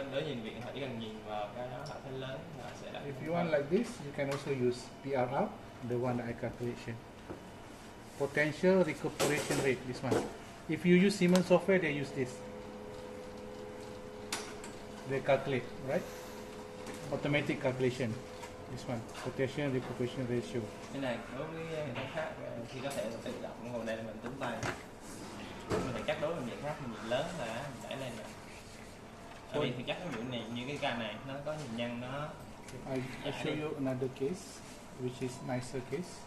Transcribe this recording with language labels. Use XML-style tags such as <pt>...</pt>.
<vi>đối nhìn viện họ chỉ cần nhìn vào cái đó họ thấy lớn họ sẽ đặt.</vi> <en>if you want like this, you can also use PRR, the one that I calculation. Potential recuperation rate, this one. If you use Siemens software, they use this. They calculate, right? Automatic calculation. This one, potential recuperation ratio.</en> <vi>Cái này đối với hệ thống khác thì có thể tự động, còn đây là mình tính tay. Mình phải chắc đối với viện khác, viện lớn là mình đẩy lên nè. Ở đây thì chắc cái viện này như cái ca này nó có hình nhân nó.</vi> <en>I show you another case, which is nicer case.</en>